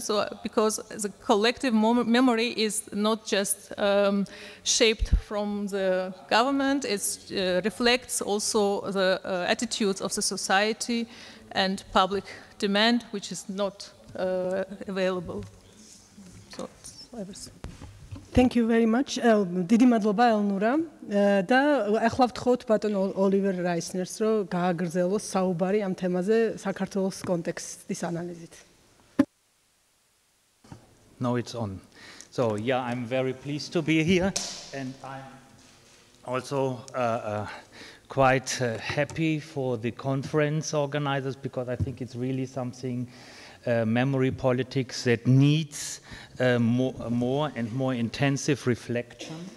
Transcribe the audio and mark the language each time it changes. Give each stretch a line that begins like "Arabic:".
English: So, because the collective memory is not just shaped from the government, it reflects also the attitudes of the society and public demand, which is not available. So, Thank you very much.
Georgian: დიდი მადლობა ელნურა და ახლა ვთხოვთ ბატონ ოლივერ რაისნერს რომ გააგრძელოს საუბარი ამ თემაზე საქართველოს კონტექსტის ანალიზით.
English: No, it's on. So yeah, I'm very pleased to be here, and I'm also quite happy for the conference organizers, because I think it's really something memory politics that needs more and more intensive reflection.